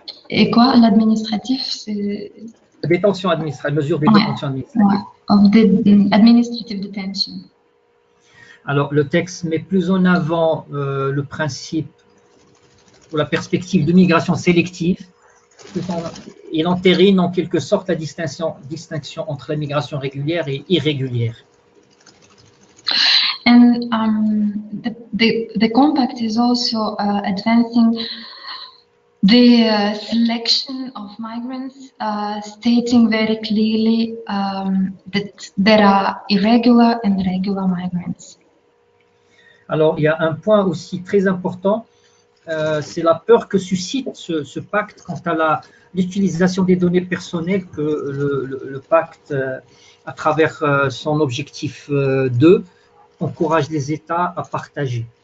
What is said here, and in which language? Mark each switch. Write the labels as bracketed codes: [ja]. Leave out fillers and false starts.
[fr] Et quoi, l'administratif, c'est... Détention administrative, mesures de détention administrative. [en] Ouais, of the administrative detention. [fr] Alors, le texte met plus en avant le principe ou la perspective de migration sélective. Il entérine en quelque sorte la distinction entre la migration régulière et irrégulière. [en] And the compact is also advancing the selection of migrants, stating very clearly that there are irregular and regular migrants. [fr] Alors, il y a un point aussi très important, c'est la peur que suscite ce pacte quant à l'utilisation des données personnelles que le pacte, à travers son objectif 2, encourage les États à partager.